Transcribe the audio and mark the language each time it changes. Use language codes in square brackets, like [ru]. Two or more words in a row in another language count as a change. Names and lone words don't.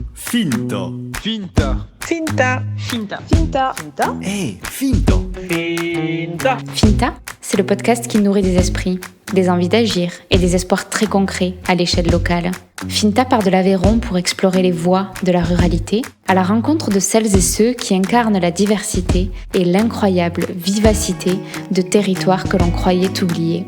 [fr] Finta. Finta. Finta. Finta. Finta. Finta. Hey, Finta. Finta. Finta, c'est le podcast qui nourrit des esprits, des envies d'agir et des espoirs très concrets à l'échelle locale. Finta part de l'Aveyron pour explorer les voies de la ruralité, à la rencontre de celles et ceux qui incarnent la diversité et l'incroyable vivacité de territoires que l'on croyait oubliés.